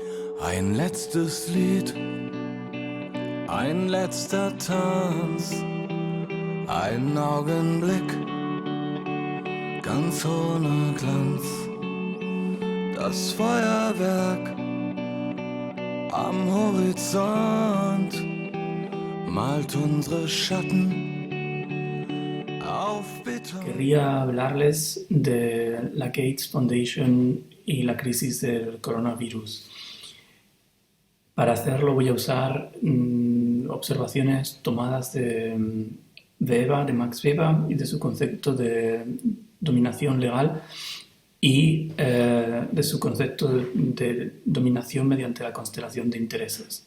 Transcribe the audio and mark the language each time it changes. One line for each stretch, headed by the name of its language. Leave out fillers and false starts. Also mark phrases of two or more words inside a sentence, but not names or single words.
German: Ein letztes Lied, ein letzter Tanz, ein Augenblick, ganz ohne Glanz. Das Feuerwerk am Horizont malt unsere Schatten auf Beton.
Spanish: Querría hablarles de la Gates Foundation y la crisis del coronavirus. Para hacerlo voy a usar observaciones tomadas de Weber, de Max Weber, y de su concepto de dominación legal y de su concepto de dominación mediante la constelación de intereses.